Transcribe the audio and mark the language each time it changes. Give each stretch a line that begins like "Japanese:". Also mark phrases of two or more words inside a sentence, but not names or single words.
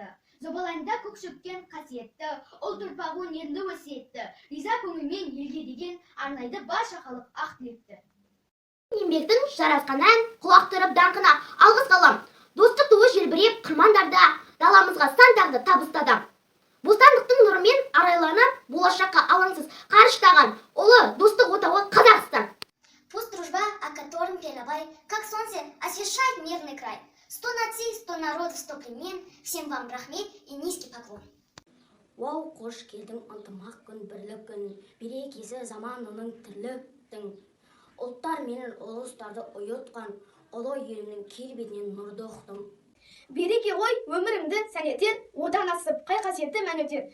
Kazakh: Зобалаңда көк шөккен қасиетті, ұлт ұрпағы өнерлі өсиетті, риза көңілмен елге деген арнайды барша халық ақ тілекті. Еңбектің жарасқан ән, құлақ түріп даңқына алғыс қалам. Достық туы желбіреп қырмандарда, даламызға сан тағды табыстадам. Бостандықтың нұрымен арайланып, болашаққа алаңсыз қарыштаған ұлы достық отауы Қазақстан.
Russian: Пусть дружба, о котором пел Абай, как солнце освещает мирный край. 100 наций, 100 народов, 100 племен, всем вам рахмет и низкий поклон.
Kazakh: Уау, қош келдің ынтымақ күн, бірлік күн, берекесі заман оның тірліктің. Ұлттар менен ұлыстарды ұйытқан, ұлы елімнің келбетінен нұрды ұқтым. Береке ғой өмірімді сәнетер, одан асып қай қасиетті мән өтер.